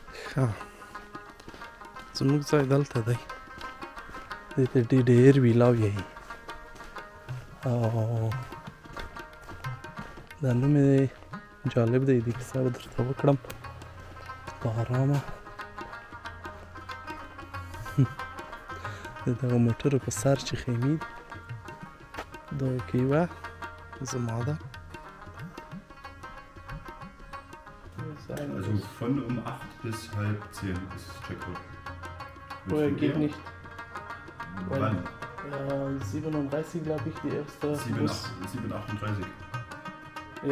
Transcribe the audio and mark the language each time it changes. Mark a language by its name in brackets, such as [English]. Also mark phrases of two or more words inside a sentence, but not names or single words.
[Pashto] ښه زموږ ځای دلته دی دې ته ډېر ویلاوی وایي او دا نوم یې جالب دی دې کیسه به درته وکړم په ارامه د دغه موټرو په سر چې خیمې دي دا کې یوه زما ده [German] Also von um 8 bis halb 10 ist Checkpoint. Vorher geht nicht. Wann? 37 glaube ich, die erste Bus. 7:38. Ja.